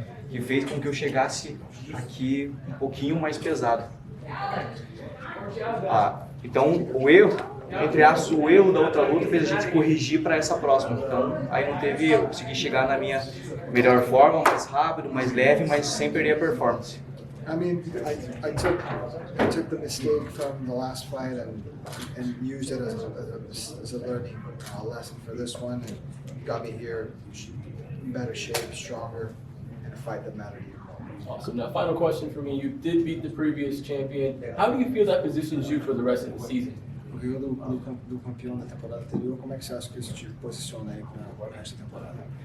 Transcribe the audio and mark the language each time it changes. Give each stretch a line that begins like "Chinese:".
Portuguese: Que fez com que eu chegasse aqui um pouquinho mais pesado. Então, o erro da outra luta fez a gente corrigir para essa próxima. Então, aí não teve erro, consegui chegar na minha melhor forma, mais rápido, mais leve, mas sem perder a performance.
English: I mean, I took the mistake from the last fight and used it as a learning lesson for this one, and got me here in better shape, stronger, in a fight that mattered. Awesome. Now, final question for me. You did beat the previous champion. How do you feel that positions you for the rest of the season?
Portuguese: O Rio do campeão da temporada anterior, como é que você acha que isso te posiciona aí para o resto da temporada?